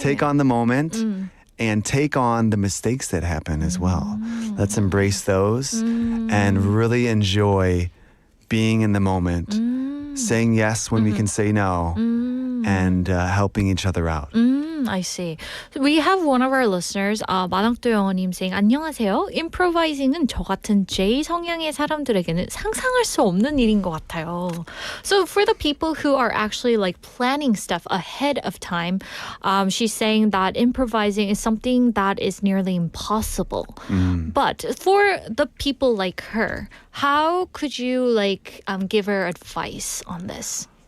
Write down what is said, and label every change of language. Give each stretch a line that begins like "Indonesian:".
English: take on the moment, and take on the mistakes that happen as well. Let's embrace those and really enjoy being in the moment, saying yes when we can say no, and helping each other out. I see. We have one of our listeners, 마당또 영어님 saying,
Korean: 안녕하세요. Improvising은 저 같은 J 성향의 사람들에게는 상상할 수 없는 일인 것 같아요.
English: So for the people who are actually like planning stuff ahead of time, she's saying that improvising is something that is nearly impossible. But for the people like her, how could you like give her advice on this?